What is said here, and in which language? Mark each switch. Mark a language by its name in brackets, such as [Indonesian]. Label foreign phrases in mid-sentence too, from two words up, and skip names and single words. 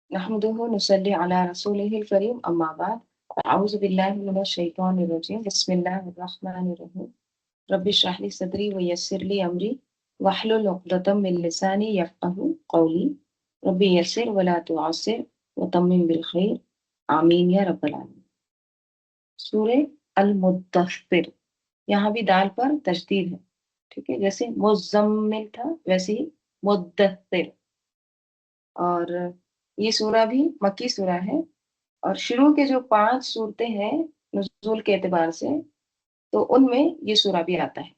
[Arabic] نحمده ونصلي على رسوله الكريم أما بعد أعوذ بالله من الشيطان الرجيم بسم الله الرحمن الرحيم رب اشرح لي صدري ويسر لي أمري واحلل عقدة من لساني يفقهوا قولي رب يسر ولا تعسر وتمم بالخير آمين يا رب العالمين. [Urdu] سورہ المدثر، یہاں بھی دال پر تشدید ہے، ٹھیک ہے، جیسے مزمل تھا ویسے ہی مدثر. اور یہ سورہ بھی مکی سورہ ہے اور شروع کے جو 5 سورتیں ہیں نزول کے اعتبار سے، تو ان میں یہ سورہ بھی آتا ہے.